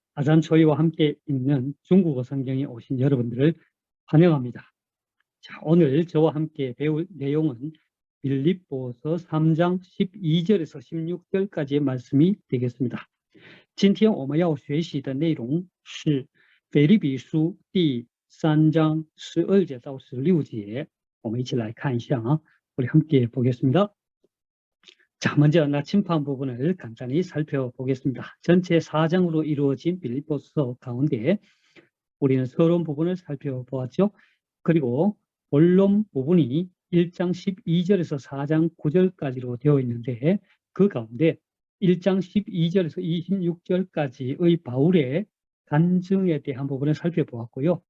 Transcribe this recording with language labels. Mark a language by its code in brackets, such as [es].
[ko] 아잔초이와 함께 읽는 중국어 성경에 오신 여러분들을 환영합니다. 자, 오늘 저와 함께 배울 내용은 빌립보서 3장 12절에서 16절까지의 말씀이 되겠습니다. [zh] 今天我们要学习的内容是腓立比书第3장 12节到16节. 我们一起来看一下. [ko] 우리 함께 보겠습니다. 자, 먼저 나침판 부분을 간단히 살펴보겠습니다. 전체 4장으로 이루어진 빌립보서 가운데 우리는 서론 부분을 살펴보았죠. 그리고 본론 부분이 1장 12절에서 4장 9절까지로 되어 있는데 그 가운데 1장 12절에서 26절까지의 바울의 간증에 대한 부분을 살펴보았고요.